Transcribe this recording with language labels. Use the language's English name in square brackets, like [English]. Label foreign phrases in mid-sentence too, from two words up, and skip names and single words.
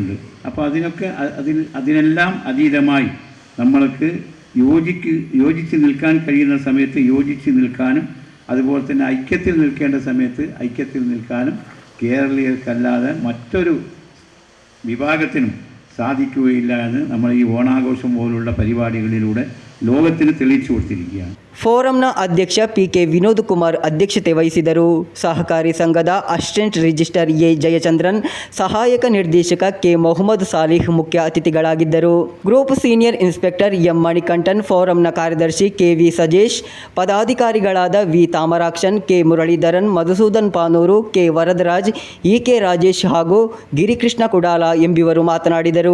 [Malayalam] അപ്പോൾ അതിനെല്ലാം അതീതമായി നമ്മൾക്ക് യോജിച്ച് നിൽക്കാൻ കഴിയുന്ന സമയത്ത് യോജിച്ച് നിൽക്കാനും അതുപോലെ തന്നെ ഐക്യത്തിൽ നിൽക്കേണ്ട സമയത്ത് ഐക്യത്തിൽ നിൽക്കാനും കേരളീയർക്കല്ലാതെ മറ്റൊരു വിഭാഗത്തിനും സാധിക്കുകയില്ല എന്ന് നമ്മൾ ഈ ഓണാഘോഷം പോലുള്ള പരിപാടികളിലൂടെ ലോകത്തിന് തെളിയിച്ചു കൊടുത്തിരിക്കുകയാണ്. [Kannada] ಫೋರಂನ ಅಧ್ಯಕ್ಷ PK ವಿನೋದ್ ಕುಮಾರ್ ಅಧ್ಯಕ್ಷತೆ ವಹಿಸಿದರು. ಸಹಕಾರಿ ಸಂಘದ [English] assistant registrar [Kannada] ಎ ಜಯಚಂದ್ರನ್, ಸಹಾಯಕ ನಿರ್ದೇಶಕ ಕೆ ಮೊಹಮ್ಮದ್ ಸಾಲಿಹ್ ಮುಖ್ಯ ಅತಿಥಿಗಳಾಗಿದ್ದರು. [English] group senior inspector [Kannada] ಎಂ ಮಣಿಕಂಠನ್, ಫೋರಂನ ಕಾರ್ಯದರ್ಶಿ KV ಸಜೇಶ್, ಪದಾಧಿಕಾರಿಗಳಾದ ವಿ ತಾಮರಾಕ್ಷನ್, ಕೆ ಮುರಳೀಧರನ್, ಮಧುಸೂದನ್ ಪಾನೂರು, ಕೆ ವರದರಾಜ್, EK ರಾಜೇಶ್ ಹಾಗೂ ಗಿರಿಕೃಷ್ಣ ಕುಡಾಲ ಎಂಬಿವರು ಮಾತನಾಡಿದರು.